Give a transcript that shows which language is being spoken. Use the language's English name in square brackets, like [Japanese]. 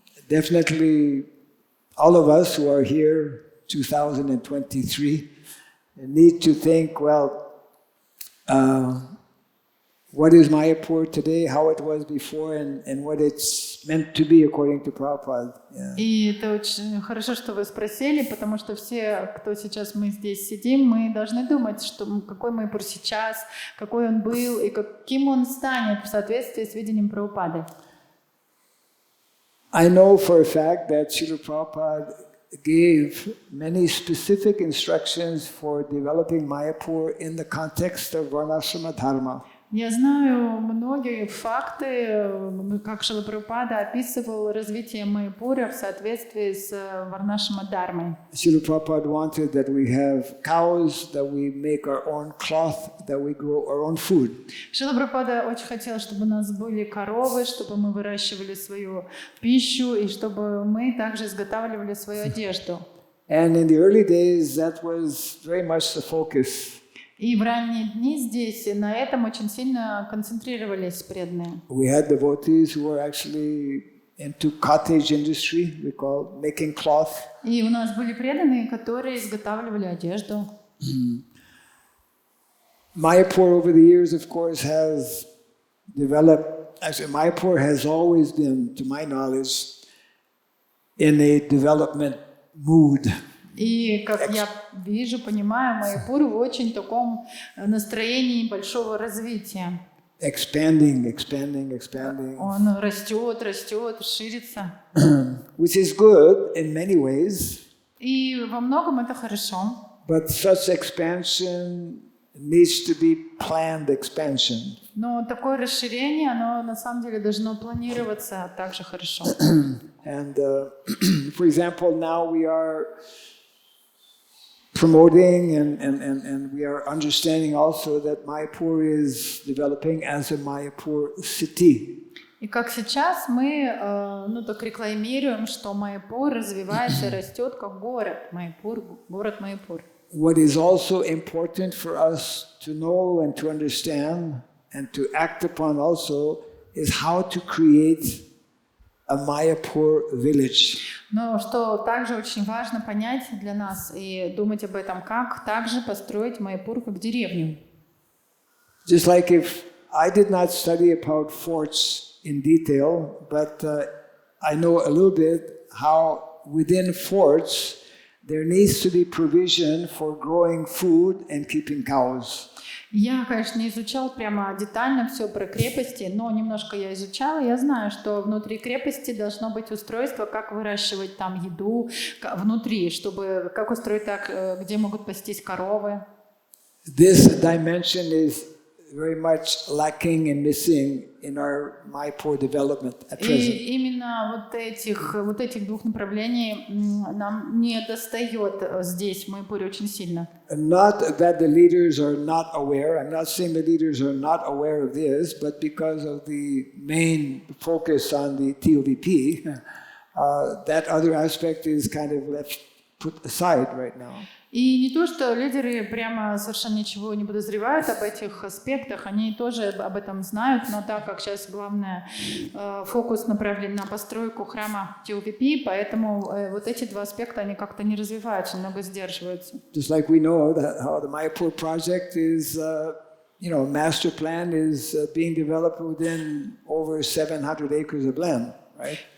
[English] definitely all of us who are here 2023 need to think, well, what is Mayapur today, how it was before, and what it's meant to be according to Prabhupada. Yeah. [Russian] И это очень хорошо, что вы спросили, потому что все, кто сейчас мы здесь сидим, мы должны думать, что какой Майяпур сейчас, какой он был и каким он станет в соответствии с видением Прабхупады. [English] I know for a fact that Srila Prabhupada gave many specific instructions for developing Mayapur in the context of Varnashrama Dharma. [Russian] Я знаю многие факты, как Шрила Прабхупада описывал развитие Майяпура в соответствии с Варнашрама Дharмой. [English] Srila Prabhupada wanted that we have cows, that we make our own cloth, that we grow our own food. [Russian] Шрила Прабхупада очень хотел, чтобы у нас были коровы, чтобы мы выращивали свою пищу и чтобы мы также изготавливали свою одежду. [English] And in the early days, that was very much the focus. [Russian] И в ранние дни здесь на этом очень сильно концентрировались преданные. [English] We had devotees who were actually into cottage industry, we call making cloth. [Russian] И у нас были преданные, которые изготавливали одежду. [English] Mayapur over the years, of course, has developed, actually Mayapur has always been, to my knowledge, in a development mood. [Russian] И, как я вижу, понимаю, Майяпур в очень таком настроении большого развития. [English] Expanding. [Russian] Он растет, ширится. [English] Which is good in many ways. [Russian] И во многом это хорошо. [English] But such expansion needs to be planned expansion. [Russian] Но такое расширение, оно на самом деле должно планироваться также хорошо. [English] And for example, now we are promoting and we are understanding also that Mayapur is developing as a Mayapur city. [Russian] И как сейчас мы так рекламируем, что Майяпур развивается и растет как город Майяпур. [English] What is also important for us to know and to understand and to act upon also is how to create a Mayapur village. [Russian] Но что также очень важно понять для нас и думать об этом, как также построить Майяпур как деревню. [English] Just like if I did not study about forts in detail, but I know a little bit how within forts there needs to be provision for growing food and keeping cows. [Russian] Я, конечно, не изучал прямо детально все про крепости, но немножко я изучала. Я знаю, что внутри крепости должно быть устройство, как выращивать там еду внутри, чтобы как устроить так, где могут пастись коровы. [English] This dimension is very much lacking and missing in our Mayapur development at present. [Russian] И именно вот этих двух направлений нам не достает здесь, в Майяпуре, очень сильно. [English] Not that the leaders are not aware. I'm not saying the leaders are not aware of this, but because of the main focus on the TOVP, that other aspect is kind of put aside right now. [Russian] И не то, что лидеры прямо совершенно ничего не подозревают об этих аспектах, они тоже об этом знают, но так как сейчас главный фокус направлен на постройку храма TOVP, поэтому вот эти два аспекта, они как-то не развиваются, немного сдерживаются. [English] Just like we know that how the Mayapur project is, master plan is being developed within over 700 acres of land, right?